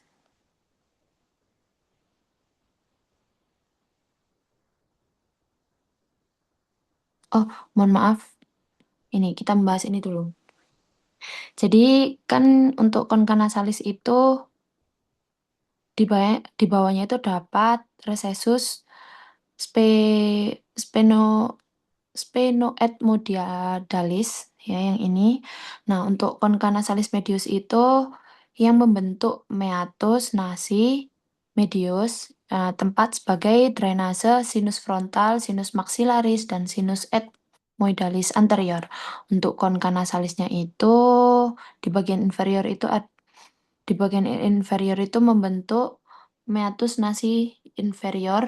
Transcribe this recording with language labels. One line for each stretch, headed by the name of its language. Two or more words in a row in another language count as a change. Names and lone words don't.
Indonesian: Oh, mohon maaf. Ini kita membahas ini dulu. Jadi kan untuk konka nasalis itu di bawahnya itu dapat recessus spe, speno sphenoethmodiadalis ya yang ini. Nah, untuk
Latin: concha nasalis medius
Indonesian: itu yang membentuk
Latin: meatus nasi medius,
Indonesian: tempat sebagai drainase sinus frontal,
Latin: sinus maxillaris
Indonesian: dan
Latin: sinus ethmoidalis anterior.
Indonesian: Untuk concha nasalisnya itu di bagian inferior itu membentuk
Latin: meatus nasi inferior.